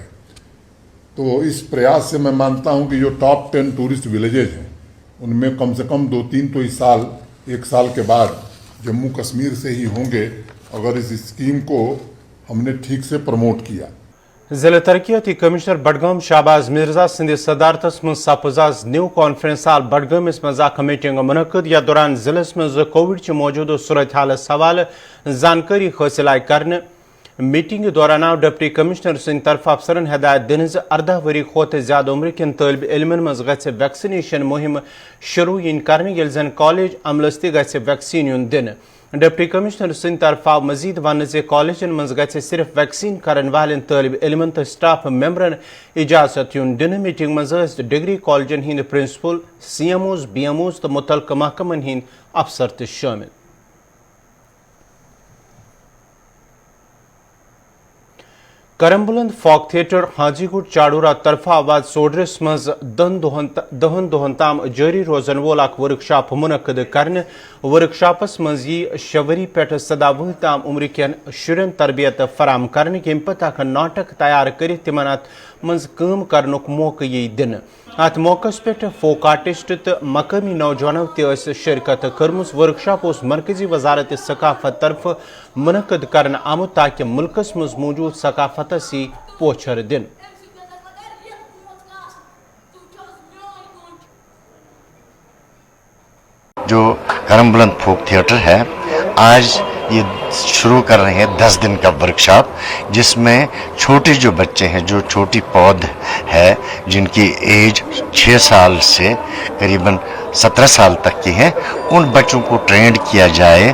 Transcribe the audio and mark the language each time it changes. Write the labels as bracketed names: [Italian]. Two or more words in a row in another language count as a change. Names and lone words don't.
[Hindi] तो इस प्रयास से मैं मानता हूं कि जो [English] top 10 tourist villages [Hindi] हैं उनमें कम से कम 2-3 तो इस साल, 1 साल के बाद जम्मू कश्मीर से ही होंगे अगर इस स्कीम को हमने ठीक से प्रमोट किया। [Kashmiri] जिला तरक्याती कमिश्नर बडगाम शाहबाज मिर्जा सिंध सदारतस मं सपज आज [English] new conference hall [Kashmiri] बडगामिस मं अख मीटिंग मुनक़द। यथ दौरान जिलस मं कोविड च मौजूदा सूरत हालस हवाले जानकारी हासिल आय करने। मीटिंग दौरान आव [English] deputy commissioner [Kashmiri] सिंध तरफ अफसरन हिदायत दिन 18 वरी खोत ज्यादा उम्र किन तालिब इल्मन मं गछ वैक्सीनेशन मुहिम शुरू इन करने यिल जन कॉलेज अमलस ति गछ वैक्सीन युन दिन। [English] deputy commissioner [Kashmiri] सिंध तरफ आव मजीद वन जे कॉलेजन मं गछ सिर्फ वैक्सीन करन वालन तालिब इल्मन तो स्टाफ मेंबरन इजाजत युन दिन। मीटिंग मं डिग्री कॉलेजन हिंद प्रिंसिपल, CMOs, BMOs तो मुतलका महकमन हिंद अफसर त शामिल। करमबुलंद फोक थिएटर हाजीगुट चाड़ूरा तरफा आवाज सोडरस मज दहन दोहन ताम जारी रोजन वोल अख वर्कशॉप मुनक़द करने। वर्कशॉपस मज यी 6 वरी पेठ 17 वुह ताम उम्र कन शुरन तरबियत फराम करने यम पत अख नाटक तैयार कर तिमन अत मज काम करनुक मौका यी दिन। अत मौकस पे [English] folk artist [Kashmiri] तो मकामी नौजवानों त शिरकत कर्मुस। वर्कशॉप मरकजी वजारत सकाफत तरफ मुनक़द करन आमुत ताकि मुल्कस मज मौजूद सकाफत सी पोछर दिन। [Hindi] जो करमबुलंद फोक थिएटर है आज ये शुरू कर रहे हैं 10 दिन का वर्कशॉप, जिसमें छोटे जो बच्चे हैं, जो छोटी पौध है जिनकी एज 6 साल से करीबन 17 साल तक की है, उन बच्चों को ट्रेंड किया जाए।